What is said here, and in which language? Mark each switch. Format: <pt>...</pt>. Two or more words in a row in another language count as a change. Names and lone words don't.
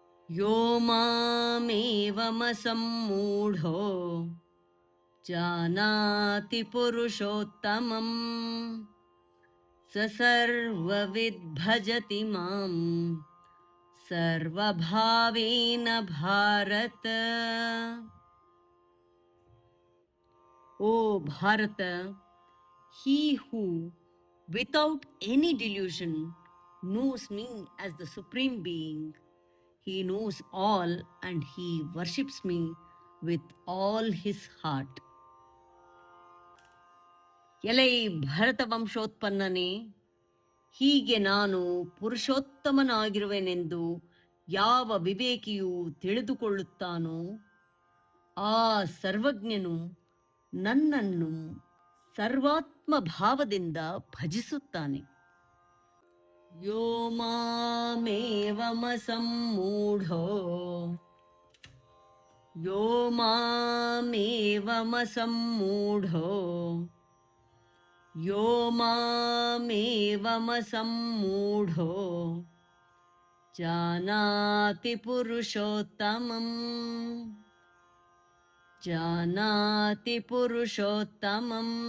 <sa>यो मामेवमसम्मूढो जानाति पुरुषोत्तमम् स सर्वविद् भजति मां सर्वभावेन भारत.</sa> <en>O Bharata, he who without any delusion knows me as the Supreme Being, he knows all and he worships me with all his heart.</en> <kn>ಎಲೈ ಭರತ ವಂಶೋತ್ಪನ್ನನೇ, ಹೀಗೆ ನಾನು ಪುರುಷೋತ್ತಮನಾಗಿರುವೆನೆಂದು ಯಾವ ವಿವೇಕಿಯು ತಿಳಿದುಕೊಳ್ಳುತ್ತಾನೋ ಆ ಸರ್ವಜ್ಞನು ನನ್ನನ್ನು ಸರ್ವಾತ್ಮ ಭಾವದಿಂದ ಭಜಿಸುತ್ತಾನೆ.</kn> <sa>यो मामेवमसम्मूढो यो मामेवमसम्मूढो यो मामेवमसम्मूढो जानाति पुरुषोत्तमं जानाति पुरुषोत्तमं</sa>